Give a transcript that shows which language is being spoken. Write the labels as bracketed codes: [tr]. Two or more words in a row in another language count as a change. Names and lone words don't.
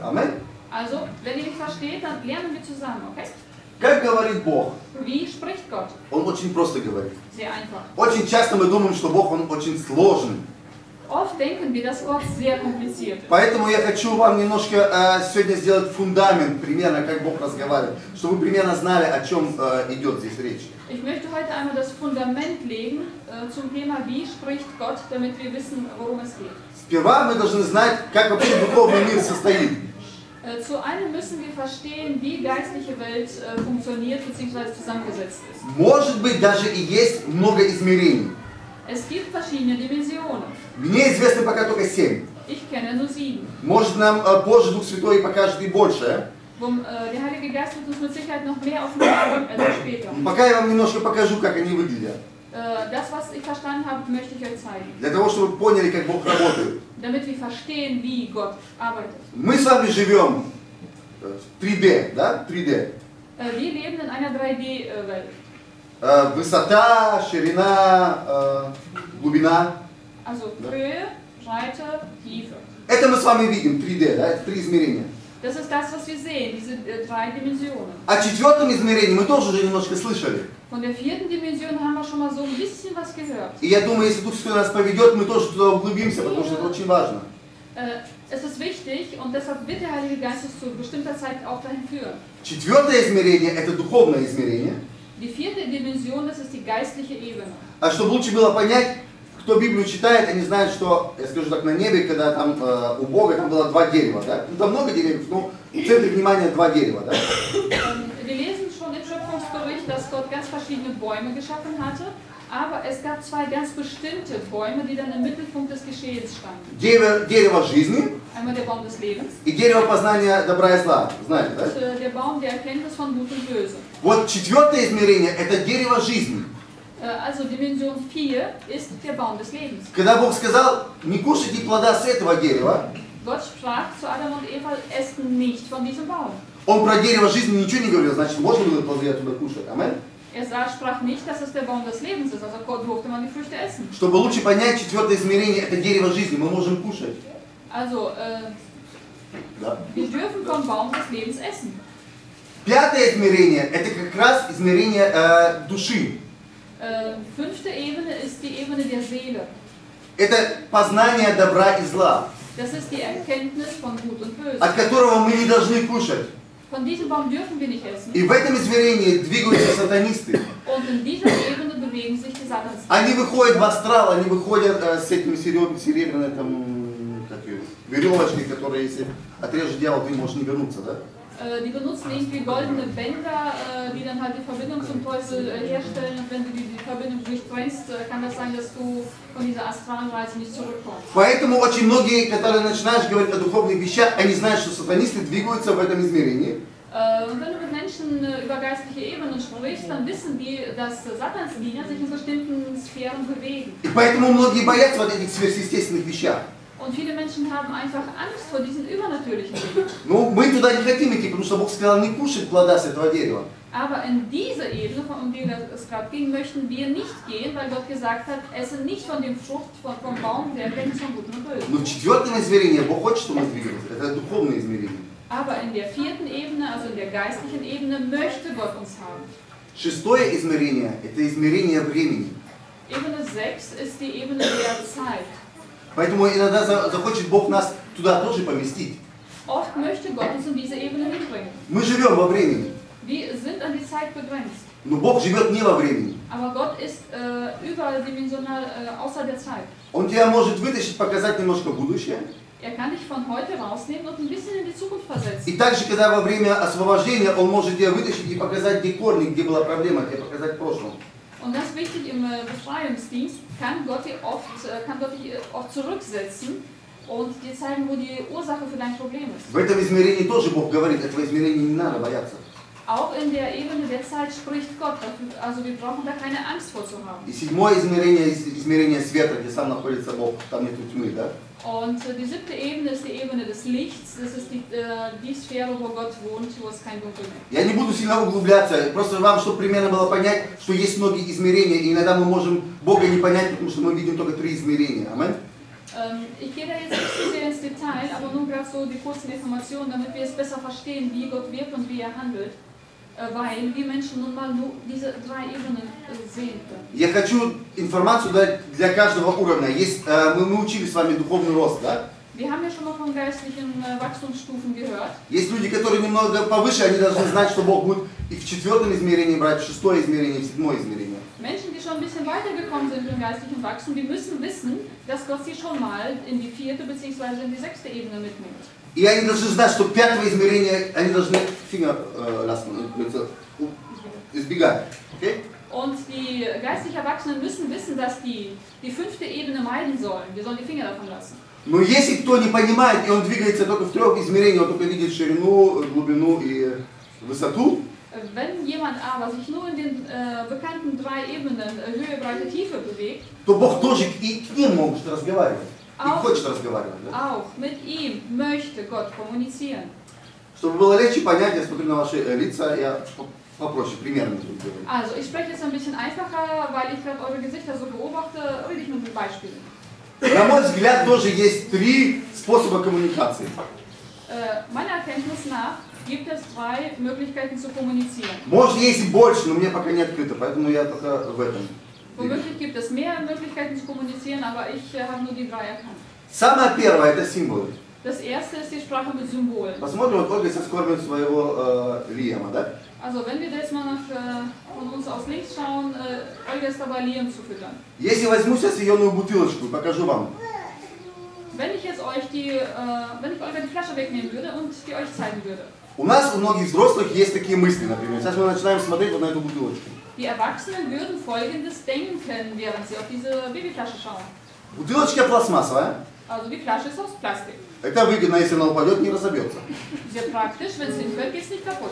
[ru] Аминь. [de] Also, wenn ihr mich versteht, dann lernen wir zusammen, okay? [ru] Как говорит Бог? [de] Wie spricht Gott? [ru] Он очень просто говорит. [de] Sehr einfach. [ru] Очень часто мы думаем, что Бог, Он очень сложный. [de] Oft denken wir, dass Gott sehr kompliziert ist. [ru] Поэтому я хочу вам немножко сегодня сделать фундамент, примерно, как Бог разговаривает, чтобы вы примерно знали, о чем идет здесь речь. [de] Ich möchte heute einmal das Fundament legen zum Thema, wie spricht Gott, damit wir wissen, worum es geht. [ru] Сперва мы должны знать, как вообще духовный мир состоит. [de] Zu einem müssen wir verstehen, wie geistliche Welt funktioniert bzw. zusammengesetzt ist. [ru] Может быть, даже и есть много измерений. [de] Es gibt verschiedene Dimensionen. [ru] Мне известно пока только 7. [de] Ich kenne nur 7. [ru] Может, нам позже Дух Святой покажет и больше. [de] Der Heilige Geist wird uns mit Sicherheit noch mehr offenbaren, etwas später. [ru] Пока я вам немножко покажу, как они выглядят. [de] Das, was ich verstanden habe, möchte ich euch zeigen. [ru] Для того, чтобы вы поняли, как Бог работает. [de] Damit wir verstehen, wie Gott arbeitet. [ru] Мы с вами живем в 3D, да? 3D. [de] Wir leben in einer 3D-Welt. [ru] Высота, ширина, глубина. [de] Also Höhe, Breite, Tiefe. [ru] Это мы с вами видим, 3D, да? Это 3 измерения. [de] Das ist das, was wir sehen, diese 3 Dimensionen. [ru] О 4 измерении мы тоже уже немножко слышали. [de] Von der 4. Dimension haben wir schon mal so ein bisschen was gehört. [ru] И я думаю, если Дух Святой нас поведет, мы тоже туда углубимся, потому что это очень важно. [de] Es ist wichtig und deshalb wird der Heilige Geist uns zu bestimmter Zeit auch dahin führen. [ru] 4 измерение – это духовное измерение. [de] Die 4. Dimension, das ist die geistliche Ebene. [ru] А чтобы лучше было понять, кто Библию читает, они знают, что, я скажу так, на небе, когда там у Бога там было 2 дерева, да? Ну, там много деревьев, но в центре внимания 2 дерева, да? [de] Wir lesen schon im Schöpfungsbericht, Bericht, dass Gott ganz verschiedene Bäume geschaffen hatte, aber es gab zwei ganz bestimmte Bäume, die dann im Mittelpunkt des Geschehens standen. [ru] Дерево жизни [de] Einmal der Baum des Lebens [ru] и дерево познания добра и зла. Знаете, да? [de] und der Baum der Erkenntnis von Gut und Böse. [ru] Вот четвертое измерение – это дерево жизни. [de] Also Dimension 4 ist der Baum des Lebens. [ru] Когда Бог сказал, не кушайте плода с этого дерева, [de] Gott sprach zu Adam und Eva, esst nicht von diesem Baum. [ru] Он про дерево жизни ничего не говорил, значит, можно было плоды оттуда кушать. Аминь. [de] Sprach nicht, dass es der Baum des Lebens ist, also Gott durfte man die Früchte essen. [ru] Чтобы лучше понять четвертое измерение, это дерево жизни, мы можем кушать. [de] Also, [ru] Да. [de] wir dürfen vom Baum des Lebens essen. [ru] Пятое измерение – это как раз измерение души. [de] Fünfte Ebene ist die Ebene der Seele. [ru] Это познание добра и зла, [de] Das ist die Erkenntnis von Gut und Böse. [ru] от которого мы не должны кушать. [de] Von diesem Baum dürfen wir nicht essen. [ru] И в этом измерении двигаются сатанисты. [de] Und in dieser Ebene bewegen sich die Satans. [ru] Они выходят в астрал, они выходят с этими серебряной там, веревочкой, которые, если отрежет дьявол, ты можешь не вернуться, да? [de] Die benutzen irgendwie goldene Bänder, die dann halt die Verbindung zum Teufel herstellen. Und wenn du die Verbindung durchbrennst, kann das sein, dass du von dieser Astralreise nicht zurückkommst. [ru] Поэтому очень многие, которые начинаешь говорить о духовных вещах, они знают, что сатанисты двигаются в этом измерении. [de] Und wenn du mit Menschen über geistliche Ebenen sprichst, dann wissen die, dass Satansdiener sich in bestimmten Sphären bewegen. [ru] И поэтому многие боятся вот этих сверхъестественных вещах. [de] Und viele Menschen haben einfach Angst vor diesen übernatürlichen Dingen. [ru] Ну, мы туда не хотим идти, потому что Бог сказал не кушать плода с этого дерева. [de] Aber in diese Ebene, um die es gerade ging, möchten wir nicht gehen, weil Gott gesagt hat, esse nicht von dem Frucht vom Baum der Erkenntnis von Guten und Bösen. [ru] Но в четвертом измерении Бог хочет, чтобы мы двигались. Это духовное измерение. [de] Aber in der vierten Ebene, also in der geistlichen Ebene, möchte Gott uns haben. [ru] Шестое измерение – это измерение времени. [de] Ebene 6 ist die Ebene der Zeit. [ru] Поэтому иногда захочет Бог нас туда тоже поместить. [de] Oft möchte Gott uns in diese Ebene mitbringen. [ru] Мы живем во времени, [de] Wir sind an die Zeit begrenzt. [ru] но Бог живет не во времени. [de] Aber Gott ist überdimensional außer der Zeit. [ru] Он тебя может вытащить, показать немножко будущее. [de] Er kann dich von heute rausnehmen und ein bisschen in die Zukunft versetzen. [ru] И также, когда во время освобождения, Он может тебя вытащить и показать, где корни, где была проблема, тебе показать прошлое. [de] Und ganz wichtig im Befreiungsdienst kann Gott dich oft zurücksetzen und dir zeigen, wo die Ursache für dein Problem ist. [ru] В этом измерении тоже Бог говорит, этого измерения не надо бояться. [de] Auch in der Ebene der Zeit spricht Gott, also wir brauchen da keine Angst vor zu haben. [ru] И седьмое измерение, измерение света, где сам находится Бог, там нету тьмы, да? [de] Und die siebte Ebene ist die Ebene des Lichts, das ist die Sphäre, wo Gott wohnt, wo es kein Dunkel gibt. [ru] Я не буду сильно углубляться, просто вам, чтобы примерно было понять, что есть многие измерения, и иногда мы можем Бога не понять, потому что мы видим только 3 измерения. Аминь? [de] Ich gehe da jetzt nicht zu sehr ins Detail, aber nur gerade so die kurzen Informationen, damit wir es besser verstehen, wie Gott wirkt und wie er handelt. Weil wir Menschen nun mal nur diese 3 Ebenen sehen können. [ru] Я хочу информацию дать для каждого уровня. Есть, мы учили с вами духовный рост, да? [de] Wir haben ja schon mal von geistlichen Wachstumsstufen gehört. [ru] Есть люди, которые немного повыше, они должны знать, что Бог будет и в 4 измерении брать, в 6 измерение, в 7 измерение. [de] Menschen, die schon ein bisschen weitergekommen sind im geistlichen Wachstum, die müssen wissen, dass Gott sie schon mal in die 4. bzw. in die 6. Ebene mitnimmt. [ru] И они должны знать, что 5 измерения, они должны избегать. Okay? [de] Und die geistlich Erwachsenen müssen wissen, dass die 5. Ebene meiden sollen. Wir sollen die Finger davon lassen. [ru] Но если кто не понимает, и он двигается только в 3 измерениях, он только видит ширину, глубину и высоту, [de] wenn jemand aber sich nur in den bekannten 3 Ebenen Höhe, Breite, Tiefe bewegt, [ru] то Бог тоже и к ним может разговаривать. И хочет разговаривать. Да? [de] Auch mit ihm möchte Gott kommunizieren. [ru] Чтобы было легче понять, я смотрю на ваши лица, я попроще, примерно буду говорить. [de] Also, ich spreche jetzt ein bisschen einfacher, weil ich gerade eure Gesichter so beobachte, rede ich mit Beispielen. [ru] На мой взгляд, тоже есть 3 способа коммуникации. [de] Meiner Erkenntnis nach gibt es 3 Möglichkeiten zu kommunizieren. [ru] Может, есть и больше, но мне пока не открыто, поэтому я только в этом. [de] Womöglich gibt es mehr Möglichkeiten zu kommunizieren, aber ich habe nur die 3 erkannt. [ru] Самое первое – это символы. [de] Das erste ist die Sprache mit Symbolen. [ru] Посмотрим, вот Ольга сейчас кормит своего Лиама, да? [de] Also wenn wir jetzt mal von uns aus links schauen, Olga ist dabei, Liam zu füttern. [ru] Если возьму сейчас ее бутылочку и покажу вам. [de] Wenn ich jetzt wenn ich Olga die Flasche wegnehmen würde und die euch zeigen würde. [ru] У нас, у многих взрослых есть такие мысли, например. Сейчас мы начинаем смотреть вот на эту бутылочку. [de] Die Erwachsenen würden Folgendes denken, während sie auf diese Babyflasche schauen. [ru] Бутылочка пластмассовая. [de] Also die Flasche ist aus Plastik. [ru] Это выгодно, если она упадет, не разобьется. [de] Sehr praktisch, wenn es hinfällt, geht es nicht kaputt.